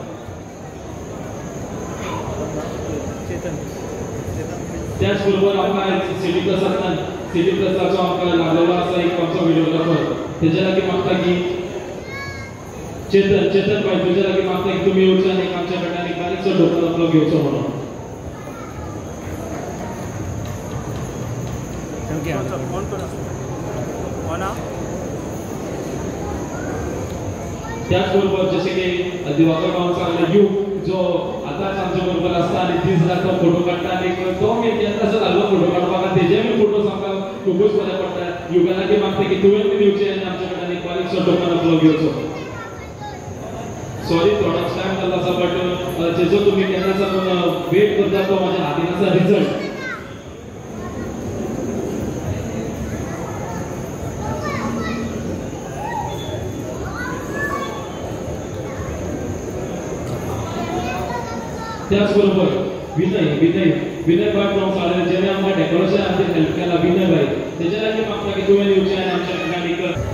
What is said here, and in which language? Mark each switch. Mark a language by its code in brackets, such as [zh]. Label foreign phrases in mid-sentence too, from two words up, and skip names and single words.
[kok] त्याच बरोबर आमकां सिटी प्लसाचो आमकां लागलेलो आसा एक आमचो व्हिडिओग्राफर तेच्या लागीं मागता की चेतन भाई तुझ्या लागीं मागता की तुमी येवचे आनी आमच्या कडल्यान एक बारीकसो ढोकळो आपलो घेवचो म्हणून त्याचबरोबर जसे की दिवाकर भाऊ सांगले युग जो आताच आमच्या बरोबर असता आणि दीस रात फोटो काढता आणि तो मी असं घाललो फोटो काढपाक तेजे मी फोटो आमकां खूबच बरे पडटा युगाला की मागता की तुवें बी येवचें आनी आमच्या कडल्यान एक बारीकसो टोकन आपलो घेवचो सॉरी थोडोच टायम जाल्लो आसा बट जेजो तुमी केन्ना साकून वेट करता तो म्हाज्या हातीन आसा रिजल्ट त्याचबरोबर विनय भट फ्रॉम साळेर जेणे आमकां डेकोरेशन खातीर हेल्प केला विनय भाई तेच्या लागीं मागता की तुवें येवचें आनी आमच्या कडल्यान एक